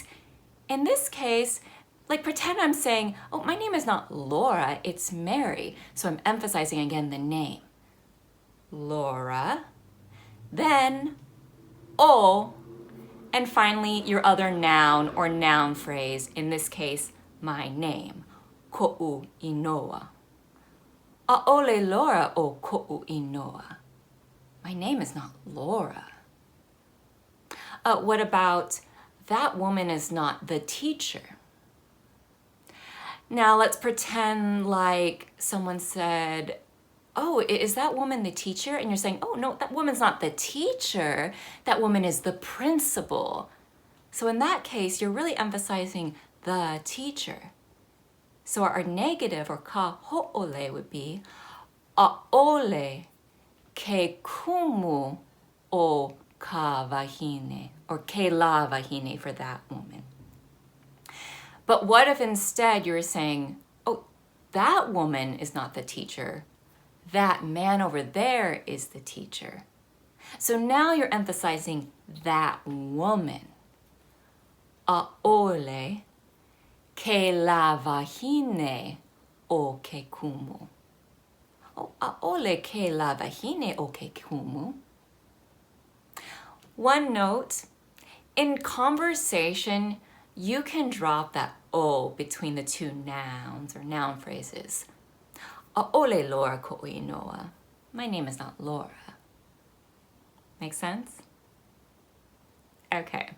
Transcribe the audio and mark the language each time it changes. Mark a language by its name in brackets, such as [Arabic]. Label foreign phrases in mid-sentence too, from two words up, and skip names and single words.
[English] In this case, like pretend I'm saying, oh, my name is not Laura, it's Mary. So I'm emphasizing again the name. Laura, then o, and finally your other noun or noun phrase, in this case, my name, [Hawaiian] ko'u inoa. A'ole Laura o ko'u inoa. [English] My name is not Laura. What about that woman is not the teacher? Now let's pretend like someone said, oh, is that woman the teacher? And you're saying, oh no, that woman's not the teacher. That woman is the principal. So in that case, you're really emphasizing the teacher. So our negative or [Hawaiian] ka ho'ole [English] would be [Hawaiian] a'ole ke kumu o ka wahine, [English] or [Hawaiian] ke la wahine [English] for that woman. But what if instead you were saying, oh, that woman is not the teacher. That man over there is the teacher. So now you're emphasizing that woman. [Hawaiian] A'ole ke la wahine o ke kumu. O a'ole ke la wahine o ke kumu. [English] One note, in conversation, you can drop that o between the two nouns or noun phrases. [Hawaiian] A'ole Laura ko'inoa. [English] My name is not Laura. Make sense? Okay.